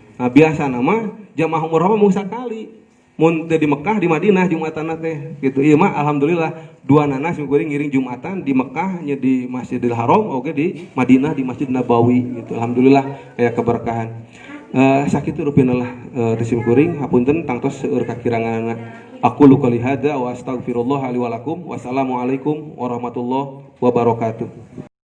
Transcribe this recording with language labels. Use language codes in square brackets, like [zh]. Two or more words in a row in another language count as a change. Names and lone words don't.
[su] Nah biasa nama jamaah umroh mah sakali mun teu di Mekah di Madinah Jumatanna teh gitu. Ieu mah alhamdulillah dua nana simkuring ngiring Jumatan di Mekah nya di Masjidil Haram oge di Madinah di Masjid Nabawi gitu. Alhamdulillah aya keberkahan. Sakitu rupinalah simkuring hapunten tangtos seueur kakiranganna. [ar] أقول قولي هذا وأستغفر الله لي ولكم. والسلام عليكم ورحمة الله وبركاته.